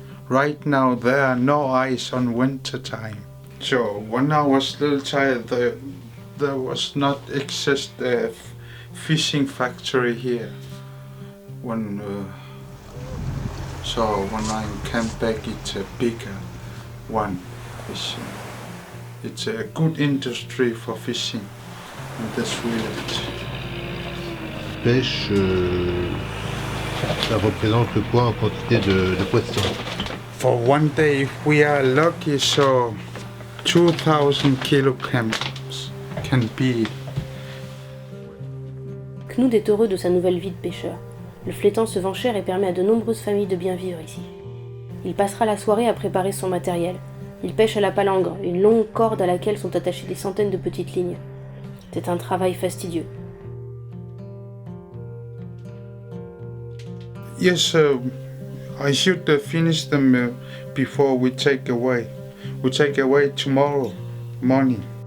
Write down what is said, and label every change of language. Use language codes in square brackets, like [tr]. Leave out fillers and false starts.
[en] Right now there are no ice on winter time. So when I was little child, there was not exist a fishing factory here. So when I came back, it's a bigger one fishing. It's a good industry for fishing in this village. [fr] Pêche, ça représente quoi en quantité de poissons? [en] For one day, if we are lucky, so 2,000 kilograms can be. [fr] Knud est heureux de sa nouvelle vie de pêcheur. Le flétan se vend cher et permet à de nombreuses familles de bien vivre ici. Il passera la soirée à préparer son matériel. Il pêche à la palangre, une longue corde à laquelle sont attachées des centaines de petites lignes. C'est un travail fastidieux. [en] Yes, I should finish them before we take away. We take away tomorrow morning.